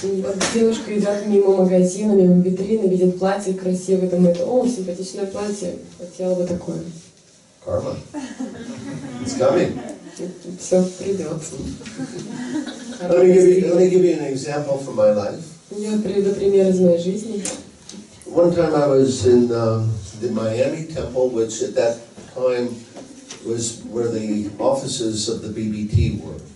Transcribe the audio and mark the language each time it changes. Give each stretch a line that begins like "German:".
Russian: И вот девушка идет мимо магазина, мимо витрины, видит платье красивое, думает, о, симпатичное платье, хотела бы такое.
English: Karma. It's coming.
Russian: Все придет.
English: Let me give you an example from my life.
Russian: Я приведу пример из моей жизни.
English: One time I was in the Miami temple, which at that time was where the offices of the BBT were.